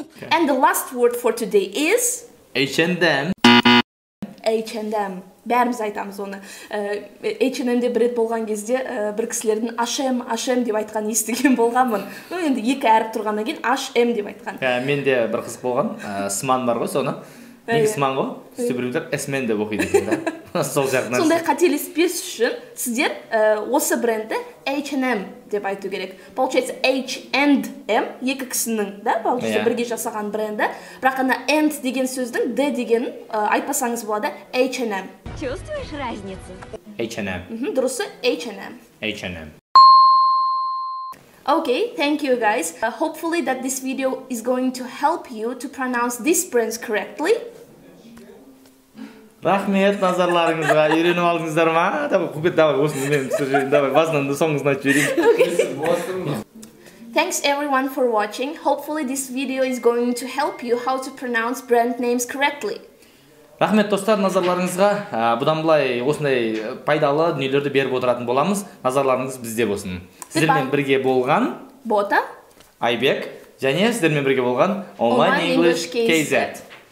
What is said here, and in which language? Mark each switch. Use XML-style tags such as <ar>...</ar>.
<en>And the last word for today is H&M.</en> <kk>H&M. Бәріміз айтамыз оны. H&M'де бір рет болған кезде бір кісілердің H&M деп айтқан естіген болғанмын. Енді екі әріп тұрғаннан кейін H&M деп айтқан. Менде бір қыз болған, Сман бар ғой, соны. Неге Сман ғой? Сөйтіп Смен деп оқиды екен да. Сол жағынан. Сондай қателеспес үшін сіздер осы брендті H&M деп айту керек.</kk> <ru>Получается</ru> <kk>H&M екі кісінің, да,</kk> <ru>получается</ru> <kk>бірге жасаған бренді. Бірақ ана and деген сөздің D дегенін айтпасаңыз болады H&M.</kk> <ru>Чувствуешь разницу?</ru> <en>H&M.</en> <kk>Дұрысы H&M.</kk> <en>H&M. Okay, thank you guys. Hopefully that this video is going to help you to pronounce these brands correctly.</en> <kk>Рахмет назарларыңызға. Үйреніп алдыңыздар ма? Давай, осыны мен түсірейін. Давай, басынан соңғысына жіберейін.</kk> <en>Thanks everyone for watching. Hopefully this video is going to help you how to pronounce brand names correctly.</en> <kk>Рахмет достар, назарларыңызға. Бұдан былай осындай пайдалы дүниелерді беріп отыратын боламыз. Назарларыңыз бізде болсын. Сіздермен бірге болған Бота, Айбек және сіздермен бірге болған Online English KZ.</kk>